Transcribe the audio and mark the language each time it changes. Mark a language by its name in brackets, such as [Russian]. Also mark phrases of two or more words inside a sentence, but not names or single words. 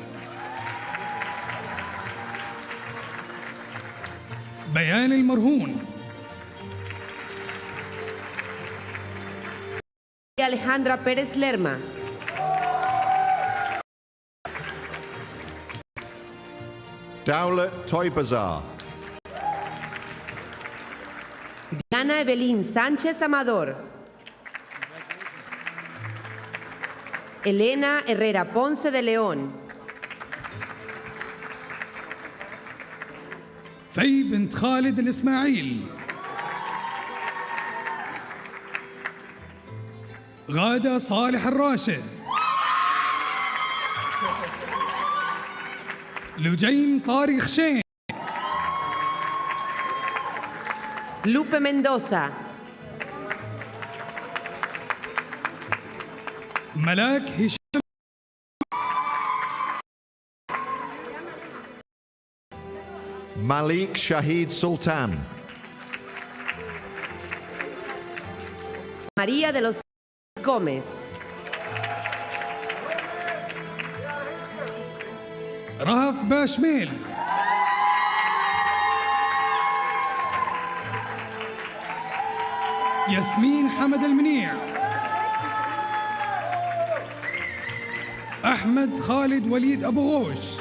[Arabic] بيان المرهون. [Spanish] Alejandra Pérez Lerma. Dowlet Toybazar. Diana Evelyn Sánchez Amador. Elena Herrera Ponce de León. [Arabic] في بنت خالد الإسماعيل. غادة صالح الراشد. لجين طارق خشين. [Spanish] Lupe Mendoza. [Arabic] ملاك هشام. [Spanish] Malik Shahid Sultan. María de los Gómez. [Arabic] رهف باشميل. ياسمين حمد المنيع. أحمد خالد وليد أبو غوش.